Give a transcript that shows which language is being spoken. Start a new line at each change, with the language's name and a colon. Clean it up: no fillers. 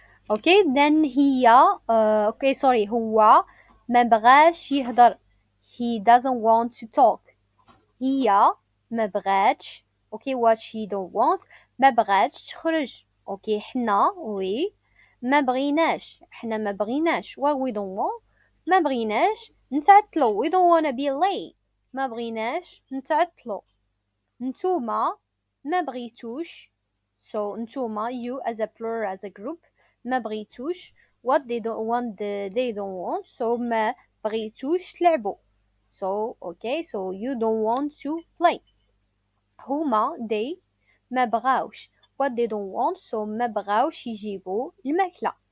Arabic: Okay, then هي okay, sorry, هو ما بغاش يهضر.
English: He doesn't want to talk.
Arabic: هي ما بغاتش.
English: Okay, what she don't want.
Arabic: ما بغاتش تخرج. Okay, حنا وي ما بغيناش. حنا ما بغيناش.
English: What we don't want.
Arabic: ما بغيناش نتعطلو.
English: We don't wanna be late.
Arabic: ما بغيناش نتعطلو. نتوما ما بغيتوش.
English: So نتوما, you as a plural, as a group, ما بغيتوش. What they don't want, they don't want. So
Arabic: ما بغيتوش تلعبوا.
English: So okay, so you don't want to play.
Arabic: هما they ما بغاوش.
English: What they don't want, so
Arabic: ما بغاوش يجيبوا الماكلة.